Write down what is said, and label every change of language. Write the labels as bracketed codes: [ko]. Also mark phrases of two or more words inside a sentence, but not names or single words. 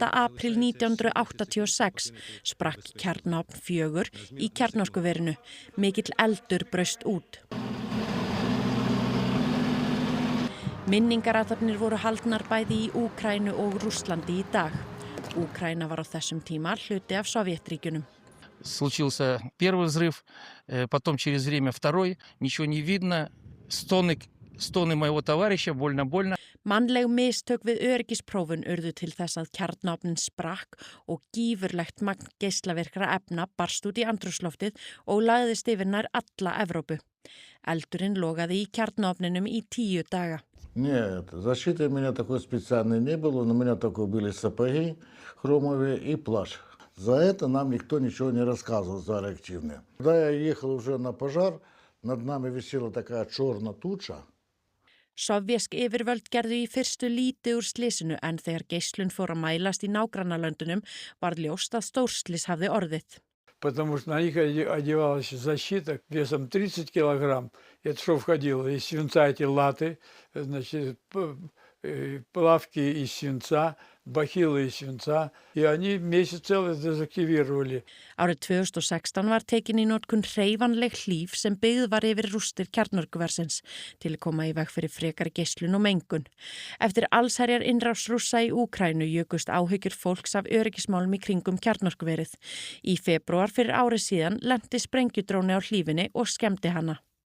[is] apríl 1986 sprakk kjarnaofn 4 í kjarnorkuverinu. Mikill eldur braust út. Minningarathafnir voru haldnar bæði í Úkraínu og Rússlandi í dag. Úkraína var á þessum tíma hluti af Sovétríkjunum. [ru] Случился первый взрыв, потом через время второй, ничего не видно, Stóni моего товарища, больно. [is] Mannleg mistök við öryggisprófun urðu til þess að kjarnaofnin sprakk og gífurlegt magn geislavirkra efna barst út í andrúmsloftið og lagðist yfir nær alla Evrópu. Eldurinn logaði í kjarnaofninum í 10 daga. [ru] Нет, защиты у меня такой специальной не было, но у меня только были сапоги хромовые и плащ. За это нам никто ничего не рассказывал, за реактивные. Когда я ехал уже на пожар, над нами висела такая черная туча. [is] Sovvésk yfirvöld gerðu í fyrstu lítið úr slysinu, en þegar geislun fór að mælast í nágrannalöndunum varð ljóst að stórslys hafði orðið. [ru] Потому что на них одевалась защита весом 30 килограмм. Это что входило? Из свинца эти латы, значит, плавки из свинца, бахилы из свинца, и они месяц целый дезактивировали. [is] Árið 2016 var tekin í notkun hreyfanleg hlíf sem byggð var yfir rústir kjarnorkuversins til að koma í veg fyrir frekari geislun og mengun. Eftir allsherjar innrás Rússa í Úkraínu jukust áhyggjur fólks af öryggismálum í kringum kjarnorkuverið. Í febrúar fyrir ári síðan lenti sprengjudróni á hlífinni og skemmdi hana.